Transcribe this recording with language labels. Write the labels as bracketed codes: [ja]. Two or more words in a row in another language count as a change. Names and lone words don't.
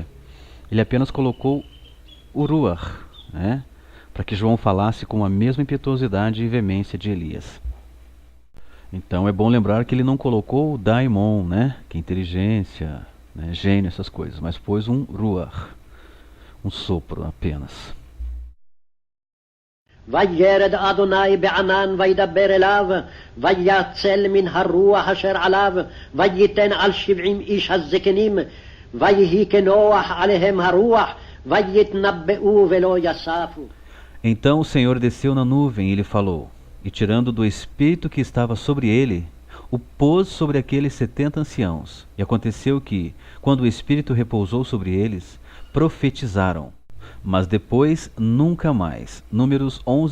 [pt] Ele apenas colocou o Ruach, né, para que João falasse com a mesma impetuosidade e veemência de Elias. Então é bom lembrar que ele não colocou o daimon, né, que é inteligência, né, gênio, essas coisas, mas pôs um ruach, um sopro apenas. [he] וירד אדוני בענן וידבר אליו ויצל מן הרוח אשר עליו וייתן על 70 איש הזקנים ויהי כנוח עליהם הרוח ויתנבאו ולא יספו. [pt] Então o Senhor desceu na nuvem e lhe falou, e tirando do espírito que estava sobre ele, o pôs sobre aqueles 70 anciãos. E aconteceu que, quando o espírito repousou sobre eles, profetizaram. Mas depois nunca mais.